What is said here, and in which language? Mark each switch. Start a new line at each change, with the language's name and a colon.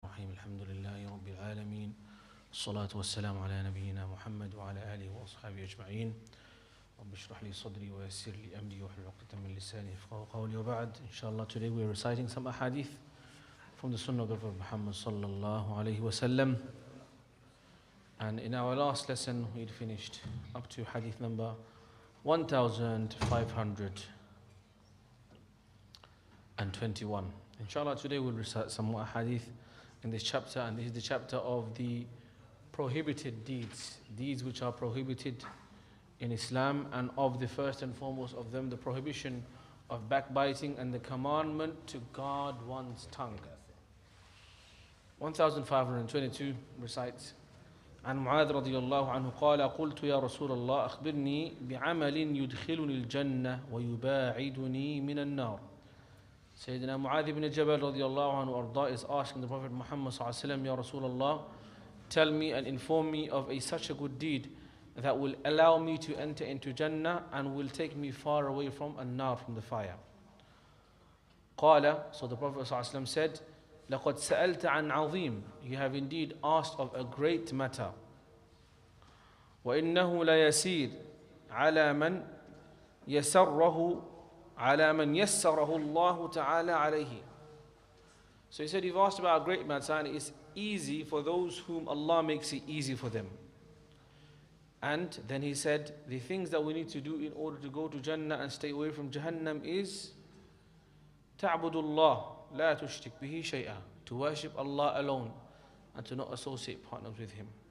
Arabic: العالمين الصلاة والسلام على نبينا محمد وعلى آله وأصحابه أجمعين رب اشرح لي صدري ويسر لي أمري واحلل عقدة من لساني يفقهوا قولي وبعد.
English: Inshallah, today we are reciting some hadith from the Sunnah of the Prophet Muhammad sallallahu alayhi wasallam. And in our last lesson we had finished up to hadith number 1521. Inshallah, today we'll recite some more hadith in this chapter, and this is the chapter of the prohibited deeds, deeds which are prohibited in Islam, and of the first and foremost of them the prohibition of backbiting and the commandment to guard one's tongue. 1522 recites,
Arabic: عن معاذ رضي الله عنه قال قلت يا رسول الله أخبرني بعمل يدخلني الجنة ويباعدني من النار.
English: Sayyidina Mu'adh ibn Jabal radiallahu anhu arda is asking the Prophet Muhammad sallallahu alaihi wasallam, Ya Rasulullah, tell me and inform me of such a good deed that will allow me to enter into Jannah and will take me far away from an-nar, from the fire.
Arabic: قال,
English: so the Prophet sallallahu alaihi wasallam said,
Arabic: لقد سألت عن عظيم,
English: you have indeed asked of a great matter.
Arabic: وإنه ليسير على من يسره على من يسره الله تعالى عليه.
English: So he said, you've asked about a great matter, and it's easy for those whom Allah makes it easy for them. And then he said, the things that we need to do in order to go to Jannah and stay away from Jahannam is
Arabic: تعبد الله لا تشرك به شيئا,
English: to worship Allah alone and to not associate partners with Him.